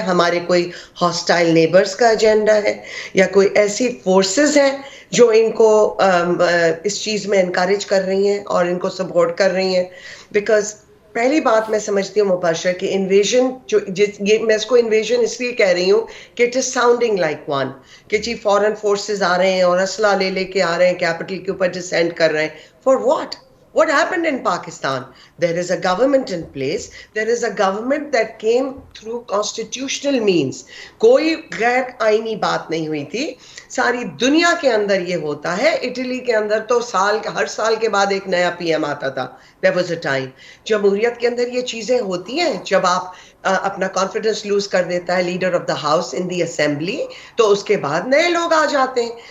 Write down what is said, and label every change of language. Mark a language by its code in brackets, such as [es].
[hi] हमारे कोई hostile neighbours का एजेंडा है या कोई ऐसी फोर्सेस हैं जो इनको इस चीज़ में इनकरेज कर रही हैं और इनको सपोर्ट कर रही हैं। बिकॉज पहली बात मैं समझती हूँ मुबशर कि इन्वेजन ये मैं इसको इन्वेजन इसलिए कह रही हूँ कि [en] it is sounding like one, [hi] कि जी फॉरेन फोर्सेस आ रहे हैं और असला ले लेके आ रहे हैं, कैपिटल के ऊपर डिसेंड कर रहे हैं। [en] For what? What happened in Pakistan? There is a government in place. There is a government that came through constitutional means. [hi] कोई गैर आईनी बात नहीं हुई थी। सारी दुनिया के अंदर ये होता है। इटली के अंदर तो हर साल के बाद एक नया पीएम आता था। [en] There was a time. [hi] जमहूरियत के अंदर ये चीजें होती हैं। जब आप अपना कॉन्फिडेंस लूज कर देता है [en] leader of the house in the assembly, [hi] तो उसके बाद नए लोग आ जाते हैं।